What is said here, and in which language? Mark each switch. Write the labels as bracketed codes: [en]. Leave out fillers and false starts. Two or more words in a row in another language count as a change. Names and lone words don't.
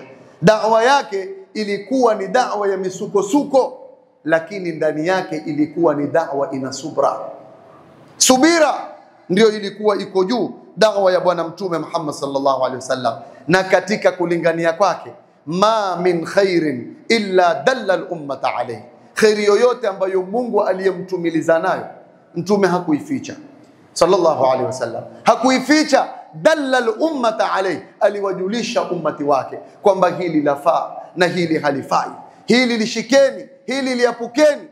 [sw] Da'wa yake ilikuwa ni da'wa ya misukosuko, lakini ndani yake ilikuwa ni da'wa ina subra. Subira ndio ilikuwa iko juu da'wa ya bwana mtume Muhammad [ar] صلى الله عليه وسلم. [sw] Na katika kulingania kwake, [ar] ما من خير إلا دل الأمة عليه, [sw] khairi yoyote ambayo Mungu aliyemtumiliza nayo mtume hakuificha [ar] صلى الله عليه وسلم, [sw] hakuificha. [ar] دل الأمة عليه, [sw] aliwajulisha ummati wake kwamba hili lafaa na hili halifai, hili lishikeni, hili liapukeni.